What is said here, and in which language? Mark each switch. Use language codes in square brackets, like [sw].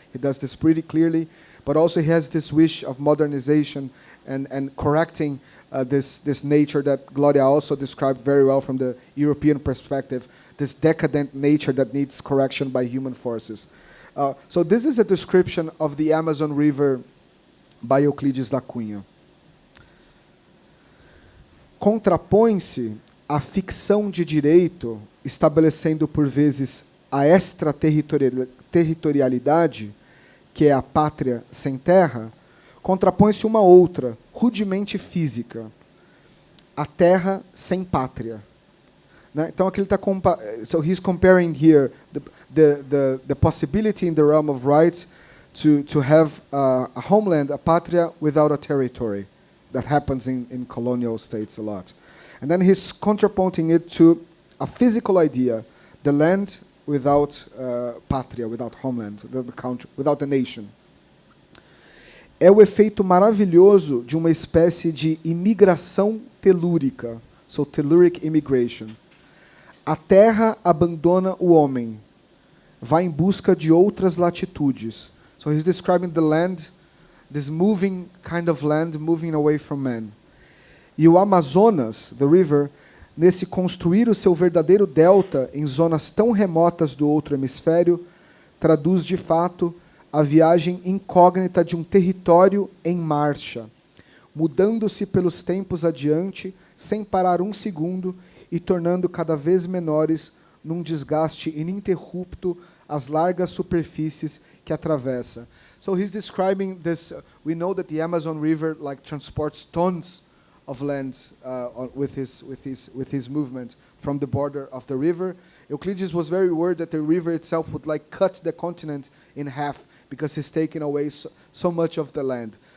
[en] He does this pretty clearly, but also he has this wish of modernization and correcting this nature that Gloria also described very well from the European perspective, this decadent nature that needs correction by human forces. So this is a description of the Amazon River by Euclides da Cunha. [pt] Contrapõe-se a ficção de direito, estabelecendo por vezes a extraterritorialidade, que é a pátria sem terra, contrapõe-se uma outra, rudemente física, a terra sem pátria. Né? Então aqui ele está [en] so he's comparing here the possibility in the realm of rights to have a homeland, a pátria without a territory. That happens in colonial states a lot. And then he's contrapunting it to a physical idea, the land without pátria, without homeland, the country, without the nation. [pt] É o efeito maravilhoso de uma espécie de imigração telúrica, [en] so telluric immigration. [pt] A terra abandona o homem, vai em busca de outras latitudes. [en] So he's describing the land, this moving kind of land, moving away from man. [pt] E o Amazonas, [en] the river, [pt] nesse construir o seu verdadeiro delta em zonas tão remotas do outro hemisfério, traduz de fato a viagem incógnita de um território em marcha. mudando-se pelos tempos adiante, sem parar um segundo, e tornando cada vez menores num desgaste ininterrupto as largas superfícies que atravessa. [en] So he's describing this. We know that the Amazon River like transports tons of land with his movement from the border of the river. Euclides was very worried that the river itself would like cut the continent in half because he's taking away so much of the land.